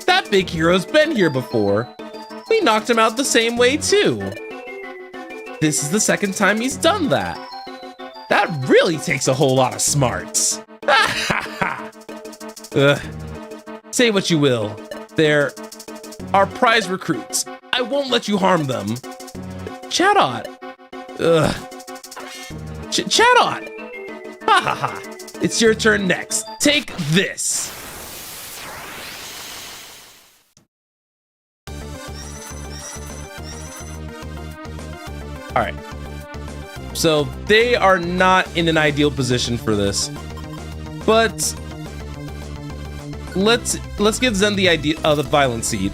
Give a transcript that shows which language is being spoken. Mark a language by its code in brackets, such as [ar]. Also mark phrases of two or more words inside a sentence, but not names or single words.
[en] That big hero's been here before. We knocked him out the same way too. This is the second time he's done that. That really takes a whole lot of smarts. Say what you will. They're our prize recruits. I won't let you harm them. Chatot. Chatot. Ha ha ha. It's your turn next. Take this. All right. So they are not in an ideal position for this, but let's give Zen the idea of the violent seed.